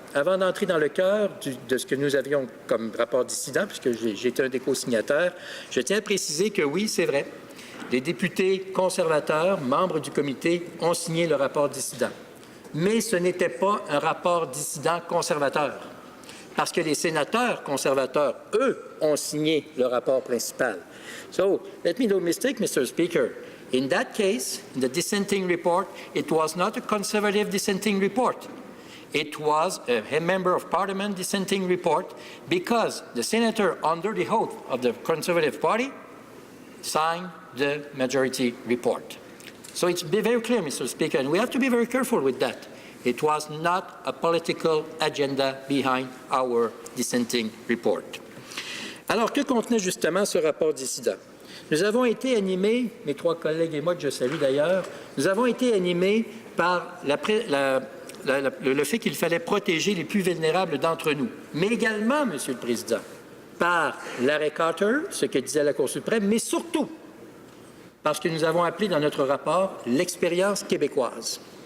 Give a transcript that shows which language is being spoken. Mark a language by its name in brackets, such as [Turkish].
[French] Avant d'entrer dans le cœur de ce que nous avions comme rapport dissident, puisque j'étais un des co-signataires, je tiens à préciser que oui, c'est vrai, les députés conservateurs, membres du comité, ont signé le rapport dissident. Mais ce n'était pas un rapport dissident conservateur, parce que les sénateurs conservateurs, eux, ont signé le rapport principal. [English] So, let me no mistake, Mr. Speaker. In that case, in the dissenting report, it was not a conservative dissenting report. It was a member of parliament dissenting report because the senator under the oath of the Conservative Party signed the majority report. So it's very clear, Mr. Speaker, and we have to be very careful with that. It was not a political agenda behind our dissenting report. [French] Alors, que contenait justement ce rapport dissident? Nous avons été animés, mes 3 collègues et moi, que je salue d'ailleurs, nous avons été animés par le fait qu'il fallait protéger les plus vulnérables d'entre nous, mais également, Monsieur le Président, par l'arrêt Carter, ce que disait la Cour suprême, mais surtout parce que nous avons appelé dans notre rapport l'expérience québécoise.